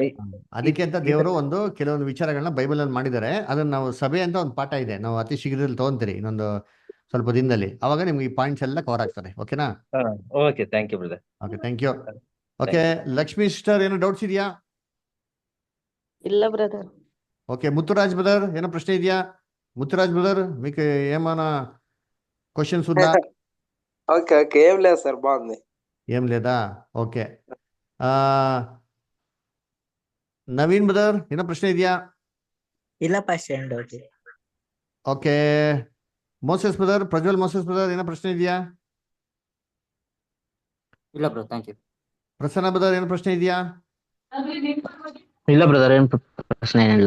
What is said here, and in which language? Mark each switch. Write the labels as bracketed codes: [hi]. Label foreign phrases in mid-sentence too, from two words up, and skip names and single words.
[kn] ಅದಕ್ಕೆ ಅಂತ ದೇವರು ಒಂದು ಕೆಲವೊಂದು ವಿಚಾರಗಳನ್ನ ಬೈಬಲ್ ಅಲ್ಲಿ ಮಾಡಿದ್ದಾರೆ. ಅದನ್ನ ನಾವು ಸಭೆ ಅಂತ ಒಂದು ಪಾಠ ಇದೆ, ನಾವು ಅತಿ ಶೀಘ್ರದಲ್ಲಿ ತಗೊಂತೀರಿ ಇನ್ನೊಂದು ಸ್ವಲ್ಪ ದಿನದಲ್ಲಿ. ಅವಾಗ ನಿಮ್ಗೆ ಈ ಪಾಯಿಂಟ್ಸ್ ಎಲ್ಲ ಕವರ್ ಆಗ್ತದೆ. ಓಕೆನಾ? [en] okay, thank you brother. okay, thank you. okay, [kn] ಲಕ್ಷ್ಮೀ ಸಿಸ್ಟರ್ ಏನೋ ಡೌಟ್ಸ್ ಇದೆಯಾ? ಇಲ್ಲ బ్రదర్. [te] ఓకే, ముత్తురాజ్ బ్రదర్ ఏమైనా ప్రశ్న ಇದೆಯా? ముత్తురాజ్ బ్రదర్ మీకు ఏమైనా క్వశ్చన్స్ ఉందా? ఓకే ఓకే, ఏం లేదు సార్, బాగుంది. ఏం లేదా? ఓకే. ఆ నవీన్ బ్రదర్ ఏమైనా ప్రశ్న ಇದೆಯಾ? [kn] ಇಲ್ಲ ಪಾಸ್ಟರ್, ಏನ್ ಡೌಟ್ ಇಲ್ಲ. ಓಕೆ, ಮೋಸೆಸ್ ಬ್ರದರ್, ಪ್ರಜ್ವಲ್ ಮೋಸೆಸ್ ಬ್ರದರ್ ಏನೋ ಪ್ರಶ್ನೆ ಇದೆಯಾ? ಇಲ್ಲ ಬ್ರೋ, [en] thank you. [kn] ಪ್ರಸನ್ನ ಬ್ರದರ್ ಏನೋ ಪ್ರಶ್ನೆ ಇದೆಯಾ? ಇಲ್ಲ ಬ್ರದರ್, ಏನ್ ಪ್ರಶ್ನೆ ಏನಿಲ್ಲ.